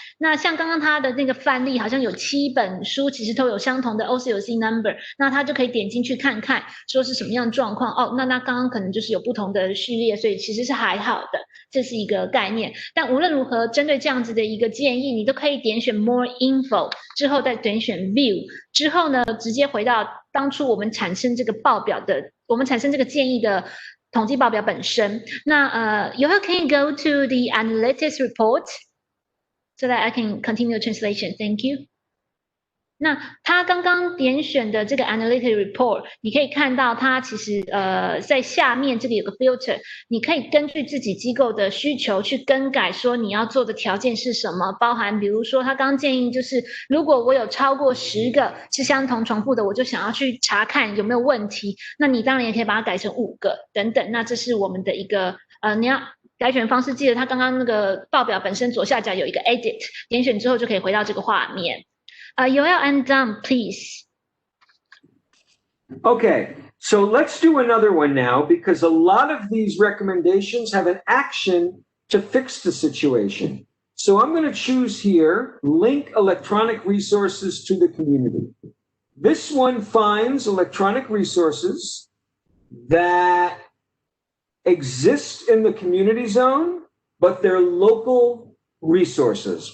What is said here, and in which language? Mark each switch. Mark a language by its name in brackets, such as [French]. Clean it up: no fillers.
[Chinese] 那像刚刚他的那个范例，好像有7本书，其实都有相同的 OCLC number， 那他就可以点进去看看，说是什么样的状况。哦，那刚刚可能就是有不同的序列，所以其实是还好的，这是一个概念。但无论如何，针对这样子的一个建议，你都可以点选 More Info 之后再点选 View 之后呢，直接回到当初我们产生这个报表的，我们产生这个建议的统计报表本身。 [English] 那you can go to the analytics report so that I can continue translation. Thank you. [Chinese] 那他刚刚点选的这个 Analytic Report， 你可以看到它其实在下面这里有个 filter， 你可以根据自己机构的需求去更改说你要做的条件是什么，包含比如说他刚建议就是如果我有超过10个是相同重复的，我就想要去查看有没有问题，那你当然也可以把它改成5个等等。那这是我们的一个你要改选方式，记得他刚刚那个报表本身左下角有一个 Edit， 点选之后就可以回到这个画面。 [English] Yoel and Dom, please. Okay, so let's do another one now because a lot of these recommendations have an action to fix the situation. So I'm going to choose here, link electronic resources to the community. This one finds electronic resources that exist in the community zone, but they're local resources.